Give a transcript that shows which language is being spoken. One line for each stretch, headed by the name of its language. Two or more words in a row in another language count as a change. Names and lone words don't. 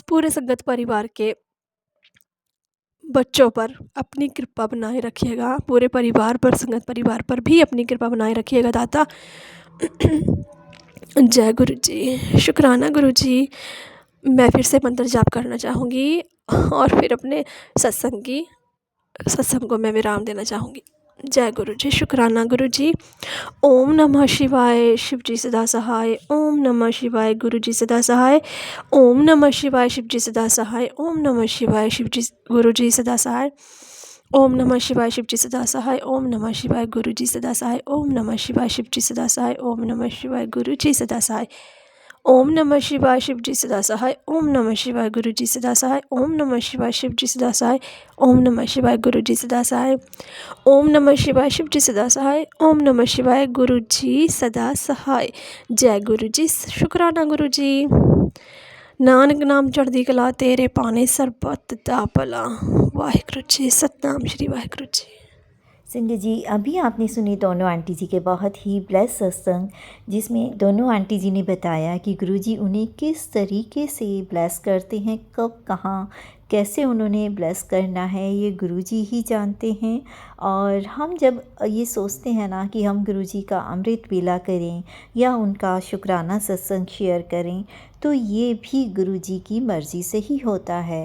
Hindi: पूरे संगत परिवार के बच्चों पर अपनी कृपा बनाए रखिएगा, पूरे परिवार पर, संगत परिवार पर भी अपनी कृपा बनाए रखिएगा दाता। जय गुरु जी। शुक्राना गुरु जी। मैं फिर से मंत्र जाप करना चाहूँगी और फिर अपने सत्संग को मैं विराम देना चाहूँगी। जय गुरु जी। शुक्राना गुरु जी। ओम नमः शिवाय। शिव जी सदा सहाय। ओम नमः शिवाय। गुरु जी सदा सहाय। ओम नमः शिवाय। शिव जी सदा सहाय। ओम नमः शिवाय। शिव जी गुरु जी सदा सहाय। ओम नमः शिवाय। शिव जी सदा सहाय। ओम नमः शिवाय। गुरु जी सदा सहाय। ओम नमः शिवाय। शिव जी सदा सहाय। ओम नमः शिवाय। गुरु जी सदा सहाय। ओम नमः शिवाय। शिव जी सदा सहाय। ओम नमः शिवाय। गुरु जी सदा सहाय। ओम नमः शिवाय। शिव जी सदा सहाय। ओम नमः शिवाय। गुरु जी सदा सहाय। ओम नमः शिवाय। शिव जी सदा सहाय। ओम नमः शिवाय। गुरु जी सदा सहाय। जय गुरु जी। शुक्राना गुरु जी।
Punjabi: ਨਾਨਕ ਨਾਮ ਚੜ੍ਹਦੀ ਕਲਾ ਤੇਰੇ ਪਾਨੇ ਸਰਬੱਤ ਦਾ ਭਲਾ। ਵਾਹਿਗੁਰੂ ਜੀ। ਸਤਿਨਾਮ ਸ੍ਰੀ ਵਾਹਿਗੁਰੂ ਜੀ।
Hindi: संगत जी, अभी आपने सुनी दोनों आंटी जी के बहुत ही ब्लेस सत्संग, जिसमें दोनों आंटी जी ने बताया कि गुरुजी उन्हें किस तरीके से ब्लेस करते हैं, कब, कहाँ, कैसे उन्होंने ब्लेस करना है, ये गुरुजी ही जानते हैं। और हम जब ये सोचते हैं ना कि हम गुरुजी का अमृत वेला करें या उनका शुक्राना सत्संग शेयर करें, तो ये भी गुरुजी की मर्ज़ी से ही होता है।